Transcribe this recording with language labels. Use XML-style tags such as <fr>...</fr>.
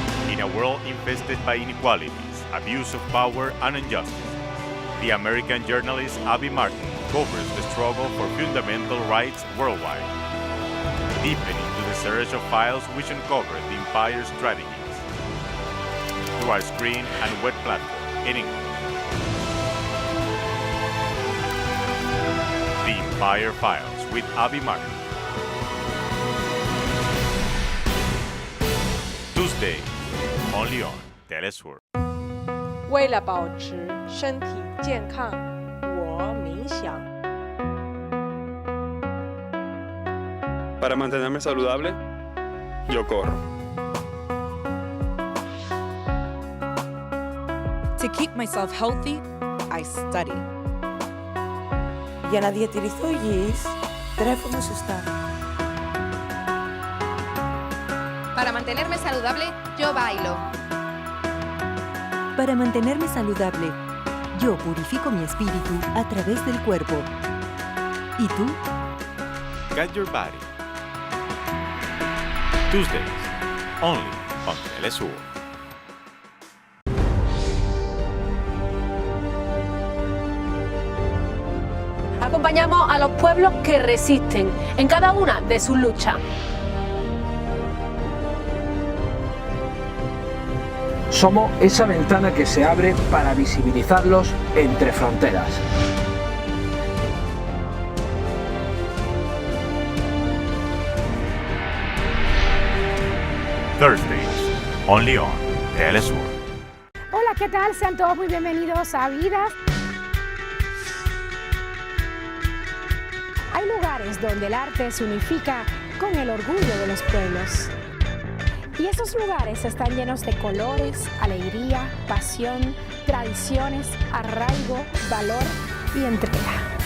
<en>In a world infested by inequalities, abuse of power, and injustice, the American journalist Abby Martin covers the struggle for fundamental rights worldwide, deepening into the search of files which uncover the empire's strategies through our screen and web platform in English. The Empire Files with Abby Martin. Tuesday, only on TeleSUR.</en> <zh>为了保持身体健康，我冥想。</zh> <es>Para mantenerme saludable, yo corro.</es> <en>keep myself healthy, I study.</en> <el>Για να διατηρηθώ υγιής, τρέφομαι σωστά.</el> <es>Para mantenerme saludable, yo bailo. Para mantenerme saludable, yo purifico mi espíritu a través del cuerpo. ¿Y tú?</es> <en>Get Your Body. Tuesdays, only on TeleSUR.</en> <es>Acompañamos a los pueblos que resisten en cada una de sus luchas. Somos esa ventana que se abre para visibilizarlos entre fronteras.</es> <en>Thursdays, only on TeleSUR.</en> <es>Hola, ¿qué tal? Sean todos muy bienvenidos a Vidas. Hay lugares donde el arte se unifica con el orgullo de los pueblos. Y esos lugares están llenos de colores, alegría, pasión, tradiciones, arraigo, valor y entrega.</es>